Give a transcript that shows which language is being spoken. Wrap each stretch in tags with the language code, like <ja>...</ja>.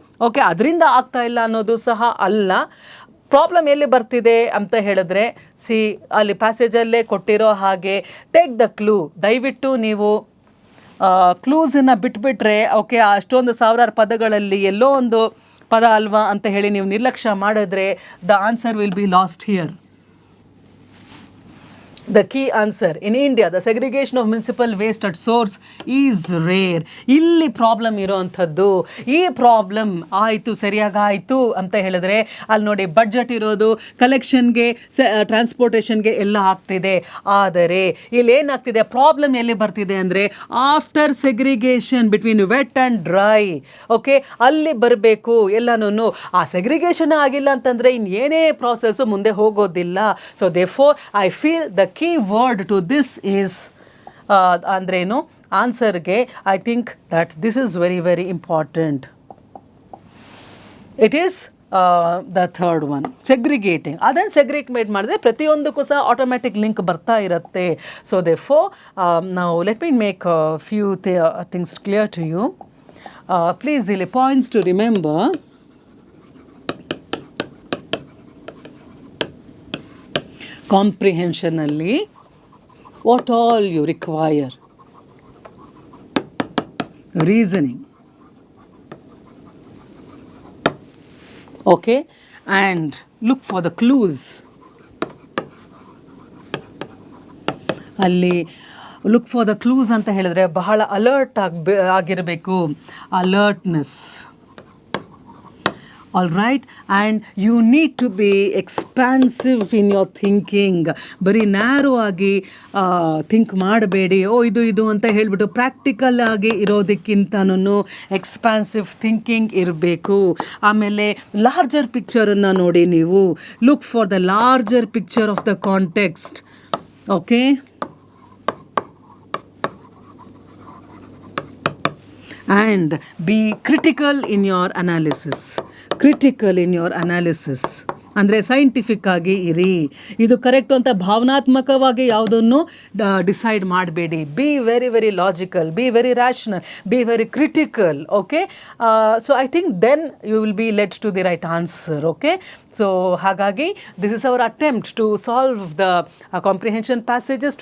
<kn>Okay, ಅದರಿಂದ ಆಗ್ತಾ ಇಲ್ಲ ಅನ್ನೋದು ಸಹ ಅಲ್ಲ. ಪ್ರಾಬ್ಲಮ್ ಎಲ್ಲಿ ಬರ್ತಿದೆ ಅಂತ ಹೇಳಿದ್ರೆ, ಸಿ ಅಲ್ಲಿ ಪ್ಯಾಸೇಜಲ್ಲೇ ಕೊಟ್ಟಿರೋ ಹಾಗೆ</kn> <en>Take the clue.</en> <kn>ದಯವಿಟ್ಟು ನೀವು ಕ್ಲೂಸನ್ನು ಬಿಟ್ಬಿಟ್ರೆ, ಓಕೆ, ಅಷ್ಟೊಂದು ಸಾವಿರಾರು ಪದಗಳಲ್ಲಿ ಎಲ್ಲೋ ಒಂದು ಪದ ಅಲ್ವಾ ಅಂತ ಹೇಳಿ ನೀವು ನಿರ್ಲಕ್ಷ್ಯ ಮಾಡಿದ್ರೆ</kn> <en>The answer will be lost here. The key answer in India, the segregation of municipal waste at source is rare.</en> <kn>ಇಲ್ಲಿ ಪ್ರಾಬ್ಲಮ್ ಇರೋವಂಥದ್ದು. ಈ ಪ್ರಾಬ್ಲಮ್ ಆಯಿತು, ಸರಿಯಾಗಾಯಿತು ಅಂತ ಹೇಳಿದ್ರೆ ಅಲ್ಲಿ ನೋಡಿ ಬಡ್ಜೆಟ್ ಇರೋದು ಕಲೆಕ್ಷನ್ಗೆ, ಟ್ರಾನ್ಸ್ಪೋರ್ಟೇಷನ್ಗೆ ಎಲ್ಲ ಆಗ್ತಿದೆ. ಆದರೆ ಇಲ್ಲಿ ಏನಾಗ್ತಿದೆ, ಪ್ರಾಬ್ಲಮ್ ಎಲ್ಲಿ ಬರ್ತಿದೆ ಅಂದರೆ</kn> <en>After segregation between wet and dry.</en> <kn>Okay, ಅಲ್ಲಿ ಬರಬೇಕು ಎಲ್ಲನೂ. ಆ ಸೆಗ್ರಿಗೇಷನ್ ಆಗಿಲ್ಲ ಅಂತಂದರೆ ಇನ್ನೇನೇ ಪ್ರಾಸೆಸ್ಸು ಮುಂದೆ ಹೋಗೋದಿಲ್ಲ.</kn> <en>so therefore I feel the key word to this is</en> <kn>ಅಂದ್ರೇನು ಆನ್ಸರ್ಗೆ,</kn> <en>I think that this is very very important. It is the third one, segregating.</en> <kn>ಅದನ್ನು ಸೆಗ್ರಿಗೇಟ್ ಮಾಡಿದ್ರೆ ಪ್ರತಿಯೊಂದಕ್ಕೂ ಸಹ ಆಟೋಮ್ಯಾಟಿಕ್ ಲಿಂಕ್ ಬರ್ತಾ ಇರುತ್ತೆ.</kn> <en>So therefore now let me make a few things clear to you. Please</en> <kn>ಇಲ್ಲಿ</kn> <en>points to remember. ಕಾಂಪ್ರಿಹೆನ್ಷನಲ್ಲಿ what all you require: reasoning, okay, and look for the clues.</en> <kn>ಅಲ್ಲಿ look for the clues ಅಂತ ಹೇಳಿದ್ರೆ ಬಹಳ alert ಆಗಿರಬೇಕು, alertness.</kn> <en>All right, and you need to be expansive in your thinking.</en> <kn>ಬರೀ narrow ಆಗಿ think ಮಾಡಬೇಡಿ, ಇದು ಅಂತ ಹೇಳಿಬಿಟ್ಟು ಪ್ರಾಕ್ಟಿಕಲ್ ಆಗಿ ಇರೋದಕ್ಕಿಂತನೂ ಎಕ್ಸ್ಪಾನ್ಸಿವ್ ಥಿಂಕಿಂಗ್ ಇರಬೇಕು.</kn> <en>ಆಮೇಲೆ</en> <kn>ಲಾರ್ಜರ್ ಪಿಕ್ಚರನ್ನು ನೋಡಿ ನೀವು,</kn> <en>Look for the larger picture of the context. Okay, and be critical in your analysis. Critical in your analysis.</en> <kn>ಅಂದರೆ ಸೈಂಟಿಫಿಕ್ ಆಗಿ ಇರಿ. ಇದು ಕರೆಕ್ಟು ಅಂತ ಭಾವನಾತ್ಮಕವಾಗಿ ಯಾವುದನ್ನು ಡಿಸೈಡ್ ಮಾಡಬೇಡಿ.</kn> <en>Be very very logical, be very rational, be very critical. Okay, so I think then you will be led to the right answer. Okay, so</en> <kn>ಹಾಗಾಗಿ</kn> <en>This is our attempt to solve the comprehension passages.</en>